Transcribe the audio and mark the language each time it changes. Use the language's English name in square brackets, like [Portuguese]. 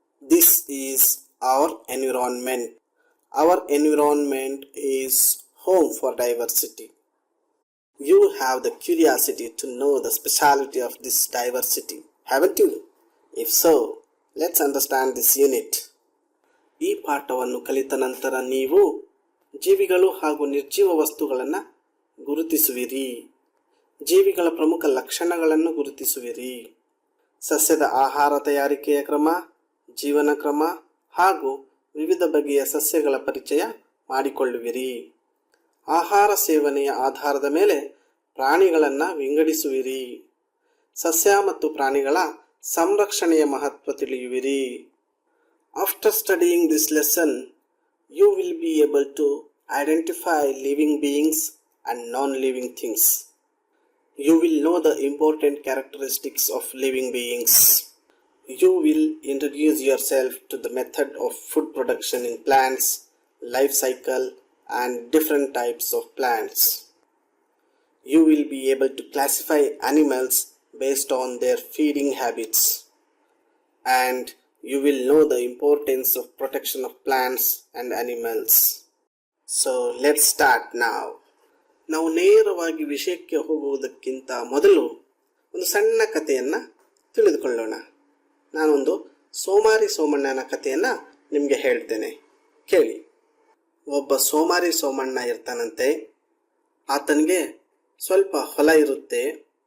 [English] This is our environment. Our environment is home for diversity. You have the curiosity to know the speciality of this diversity, haven't you? If so, let's understand this unit. [Kannada] ಈ ಪಾಠವನ್ನು ಕಲಿತ ನಂತರ ನೀವು ಜೀವಿಗಳು ಹಾಗೂ ನಿರ್ಜೀವ ವಸ್ತುಗಳನ್ನು ಗುರುತಿಸುವಿರಿ. ಜೀವಿಗಳ ಪ್ರಮುಖ ಲಕ್ಷಣಗಳನ್ನು ಗುರುತಿಸುವಿರಿ. ಸಸ್ಯದ ಆಹಾರ ತಯಾರಿಕೆಯ ಕ್ರಮ, ಜೀವನ ಕ್ರಮ ಹಾಗೂ ವಿವಿಧ ಬಗೆಯ ಸಸ್ಯಗಳ ಪರಿಚಯ ಮಾಡಿಕೊಳ್ಳುವಿರಿ. ಆಹಾರ ಸೇವನೆಯ ಆಧಾರದ ಮೇಲೆ ಪ್ರಾಣಿಗಳನ್ನು ವಿಂಗಡಿಸುವಿರಿ. ಸಸ್ಯ ಮತ್ತು ಪ್ರಾಣಿಗಳ ಸಂರಕ್ಷಣೆಯ ಮಹತ್ವ ತಿಳಿಯುವಿರಿ. [English] After studying this lesson, you will be able to identify living beings and non-living things. You will know the important characteristics of living beings. You will introduce yourself to the method of food production in plants, life cycle, and different types of plants. You will be able to classify animals based on their feeding habits. And you will know the importance of protection of plants and animals. So let's start now. [Kannada] ನಾವು ನೇರವಾಗಿ ವಿಷಯಕ್ಕೆ ಹೋಗುವುದಕ್ಕಿಂತ ಮೊದಲು ಒಂದು ಸಣ್ಣ ಕಥೆಯನ್ನು ತಿಳಿದುಕೊಳ್ಳೋಣ. ನಾನೊಂದು ಸೋಮಾರಿ ಸೋಮಣ್ಣನ ಕಥೆಯನ್ನು ನಿಮಗೆ ಹೇಳ್ತೇನೆ, ಕೇಳಿ. ಒಬ್ಬ ಸೋಮಾರಿ ಸೋಮಣ್ಣ ಇರ್ತಾನಂತೆ. ಆತನಿಗೆ ಸ್ವಲ್ಪ ಹೊಲ ಇರುತ್ತೆ.